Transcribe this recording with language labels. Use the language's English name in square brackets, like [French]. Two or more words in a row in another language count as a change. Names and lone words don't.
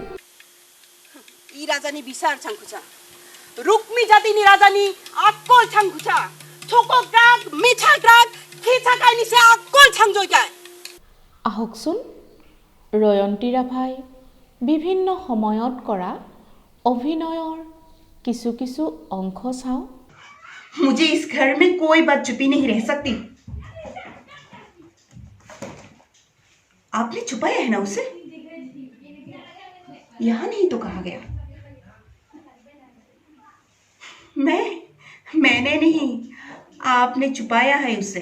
[Rabha] ই ৰাজানী বিচাৰ চাংকুচা ৰুক্মি জাতিনী ৰাজানী আকল চাংকুচা থকক ৰাগ মিঠা ৰাগ খিচাকাই নিছে আকল চাংজয়কাই। [Assamese] আহকচোন ৰয়ন্তী ৰাভাই বিভিন্ন সময়ত কৰা অভিনয়ৰ কিছু কিছু অংশ চাওঁ। [Hindi] मुझे इस घर में कोई बात छुपी नहीं रह सकती। आपने छुपाया है ना उसे? यहां नहीं तो कहा गया। मैंने नहीं, आपने छुपाया है उसे।